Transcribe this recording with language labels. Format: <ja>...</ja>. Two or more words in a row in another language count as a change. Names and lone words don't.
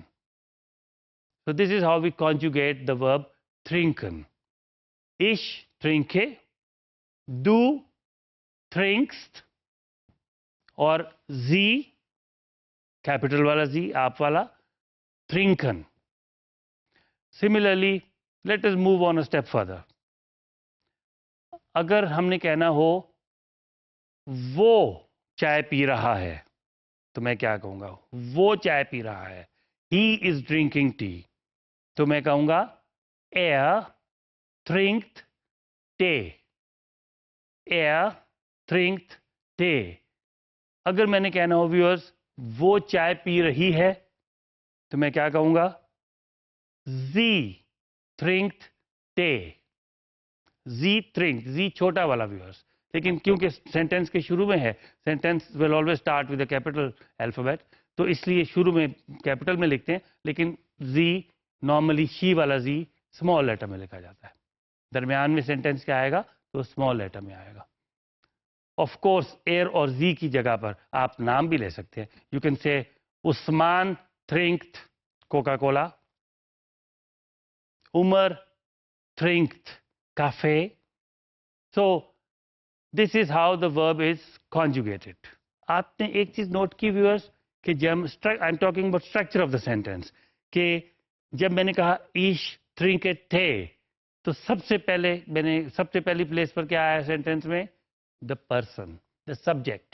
<en>So this is how we conjugate the verb trinken.</en> <de>Ich trinke, du trinkst,</de> <hi>और sie, कैपिटल वाला जी, आप वाला,</hi> <de>trinken.</de> <en>Similarly, let us move on a step further.</en> <hi>अगर हमने कहना हो वो चाय पी रहा है, तो मैं क्या कहूंगा? वो चाय पी रहा है,</hi> <en>he is drinking tea.</en> <hi>तो मैं कहूंगा</hi> <de>er trinkt Tee. Er trinkt Tee.</de> <hi>अगर मैंने कहना हो व्यूअर्स वो चाय पी रही है, तो मैं क्या कहूंगा?</hi> <de>Sie trinkt Tee. Sie trinkt,</de> <hi>जी छोटा वाला व्यूअर्स, लेकिन क्योंकि सेंटेंस के शुरू में है,</hi> <en>sentence will always start with the capital alphabet,</en> <hi>तो इसलिए शुरू में कैपिटल में लिखते हैं, लेकिन जी नॉर्मली शी वाला जी</hi> <en>small letter</en> <hi>में लिखा जाता है। दरमियान में सेंटेंस क्या आएगा? तो</hi> <en>small letter</en> <hi>में आएगा। ऑफ कोर्स एर और जी की जगह पर आप नाम भी ले सकते हैं।</hi> <en>You can say</en> <de>Usman trinkt Coca Cola, Umar trinkt Kaffee.</de> <en>So this is how the verb is conjugated.</en> <hi>आपने एक चीज नोट की व्यूअर्स कि जब</hi> <en>I am talking about structure of the sentence,</en> <hi>कि जब मैंने कहा</hi> <de>Ich trinke Tee,</de> <hi>तो सबसे पहली प्लेस पर क्या आया सेंटेंस में?</hi> <en>The person, the subject.</en>